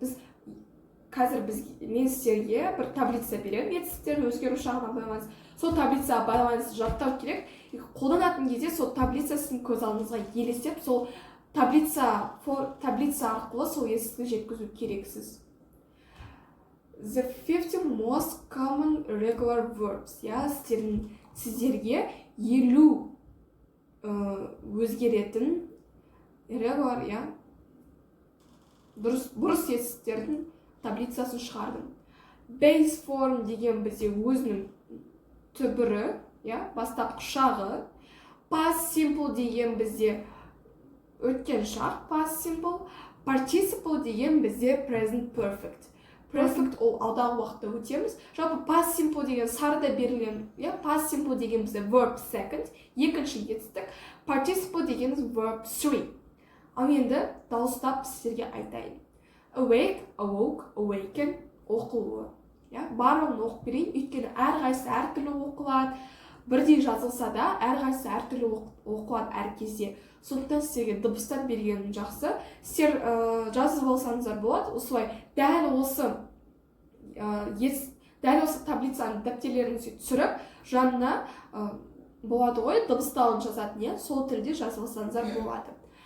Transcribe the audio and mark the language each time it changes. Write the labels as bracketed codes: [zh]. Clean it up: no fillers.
[kk] Біз қазір мен сіздерге бір таблица беремін, етістіктердің өзгеру шағына байланысты. Сол таблицаға байланысты жаттау керек. Қолданатын кезде сол таблицасын көз алдыңызға елестеп, сол таблица арқылы сол етістікті жеткізу керексіз. [en] The 50 most common irregular verbs. [kk] Сіздерге 50 өзгеретін irregular, бұрыс етістіктердің таблицасын шығардым. Base form деген бізде өзінің түбірі, бастапқы шағы. Past simple деген бізде өткен шақ, past simple. Participle деген бізде present perfect. Perfect ол алдағы уақытта өтеміз. Жалпы past simple деген сарыда берілген, past simple деген бізде verb second, екінші етістік. Participle дегеніміз verb 3. Ал енді дауыстап сіздерге айтайын. [en] Awake, awoke, awaken, оқылуы. [kk] Барлығын оқып берейін, өйткені әрқайсысы әртүрлі оқылады. Бірдей жазылса да, әрқайсысы әртүрлі оқылады әр кезде. Сондықтан сіздерге дыбыстап бергенім жақсы. Сіздер жазып алсаңыздар болады. Осылай дәл осы таблицаны дәптерлеріңізге түсіріп, жанына болады ғой, дыбысталын жазатын, сол тілде жазып алсаңыздар болады.